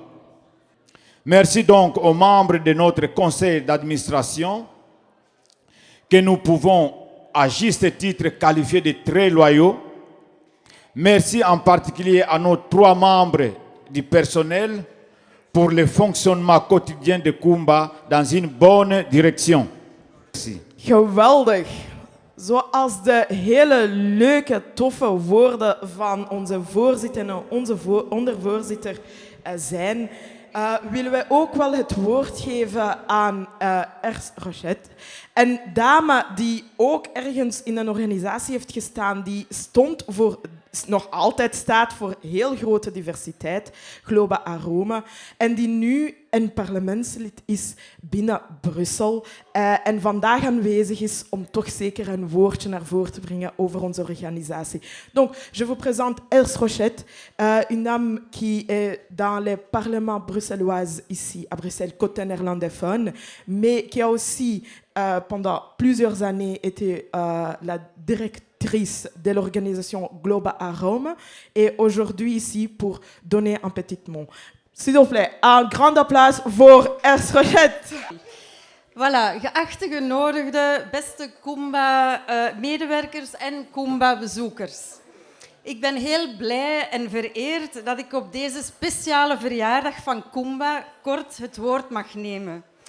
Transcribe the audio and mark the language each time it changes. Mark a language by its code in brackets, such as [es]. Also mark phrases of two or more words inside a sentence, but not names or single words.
[fr] Merci donc aux membres de notre conseil d'administration que nous pouvons à juste titre qualifier de très loyaux. Merci en particulier à nos 3 membres du personnel pour le fonctionnement quotidien de Kumba dans une bonne direction. Merci. [nl] Geweldig. Zoals de hele leuke, toffe woorden van onze voorzitter en onze ondervoorzitter zijn, willen wij ook wel het woord geven aan Ers Rochette. Een dame die ook ergens in een organisatie heeft gestaan die nog altijd staat voor heel grote diversiteit, Globa Aroma, en die nu een parlementslid is binnen Brussel en vandaag aanwezig is om toch zeker een woordje naar voren te brengen over onze organisation. [fr] Donc, je vous présente Ers Rochette, une dame qui est dans le Parlement bruxellois ici à Bruxelles, côté néerlandophone, mais qui a aussi pendant plusieurs années été la directrice de l'organisation Globa Aroma et aujourd'hui ici pour donner un petit mot. S'il vous plaît, un grand [nl] applaus voor [fr] Ers Rochette. [nl] Voilà, geachte genodigden, beste Kumba-medewerkers en Kumba-bezoekers. Ik ben heel blij en vereerd dat ik op deze speciale verjaardag van Kumba kort het woord mag nemen.